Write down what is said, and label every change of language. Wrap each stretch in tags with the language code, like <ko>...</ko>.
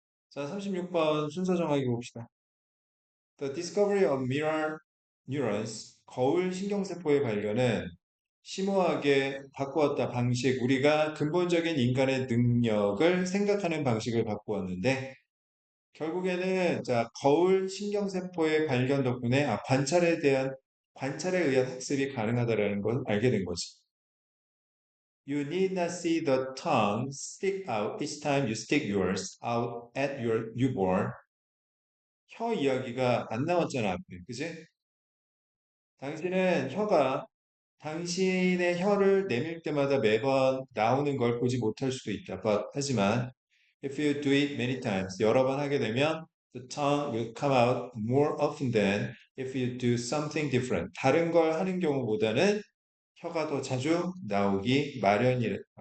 <ko>자, 36번 순서 정하기 봅시다.</ko> <en>The discovery of mirror neurons,</en> <ko>거울 신경세포의 발견은 심오하게 바꾸었다 방식, 우리가 근본적인 인간의 능력을 생각하는 방식을 바꾸었는데, 결국에는 자, 거울 신경세포의 발견 덕분에 관찰에 의한 학습이 가능하다라는 걸 알게 된 거지.</ko> <en>You need not see the tongue stick out each time you stick yours out at your newborn.</en> <ko>혀 이야기가 안 나왔잖아, 앞에. 그지? 당신은 혀가 당신의 혀를 내밀 때마다 매번 나오는 걸 보지 못할 수도 있다. 하지만</ko> <en>if you do it many times,</en> <ko>여러 번 하게 되면</ko> <en>the tongue will come out more often than if you do something different.</en> <ko>다른 걸 하는 경우보다는 혀가 더 자주 나오기 마련이다.</ko>